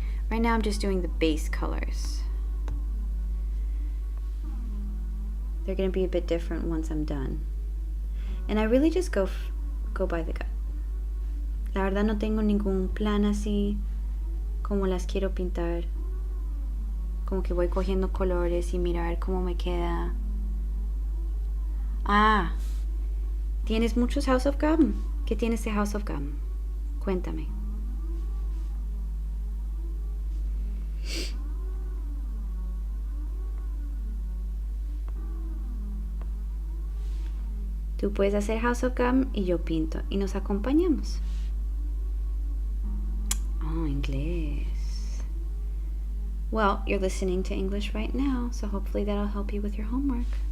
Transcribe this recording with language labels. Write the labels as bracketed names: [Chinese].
[English] Right now I'm just doing the base colors. They're gonna be a bit different once I'm done. And I really just go by the gut. [Spanish] La verdad no tengo ningún plan así como las quiero pintar. Como que voy cogiendo colores y mirar cómo me queda. Ah, ¿tienes muchos House of Gum? ¿Qué tienes de House of Gum? Cuéntame. Tú puedes hacer House of Gum y yo pinto y nos acompañamos. Oh, inglés. [English] Well, you're listening to English right now, so hopefully that'll help you with your homework.